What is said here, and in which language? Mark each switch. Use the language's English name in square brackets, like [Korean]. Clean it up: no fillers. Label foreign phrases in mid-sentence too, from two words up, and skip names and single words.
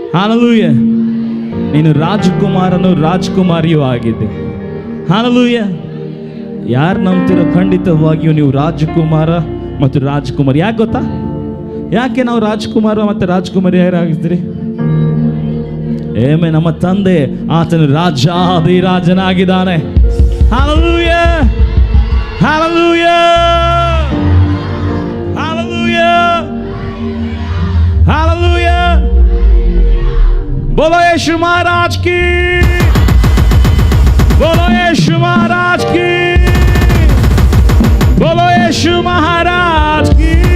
[Kannada] Hallelujah. ನೀನು ರಾಜಕುಮಾರನು ರಾಜಕುಮಾರಿಯೂ ಆಗಿದ್ದೆ. Hallelujah. ಯಾರು ನಂಬ್ತಿರೋ ಖಂಡಿತವಾಗಿಯೂ ನೀವು ರಾಜಕುಮಾರ ಮತ್ತು ರಾಜಕುಮಾರಿ. ಯಾಕೆ ಗೊತ್ತಾ? ಯಾಕೆ ನಾವು ರಾಜಕುಮಾರ ಮತ್ತು ರಾಜಕುಮಾರಿ ಯಾರಾಗಿದ್ದೀರಿ? ಏಮೇ, ನಮ್ಮ ತಂದೆ ಆತನು ರಾಜನಾಗಿದ್ದಾನೆ. [English] Hallelujah! Hallelujah! Hallelujah! Hallelujah! [Hindi] बोलो यीशु महाराज की, बोलो यीशु महाराज की, बोलो यीशु महाराज की.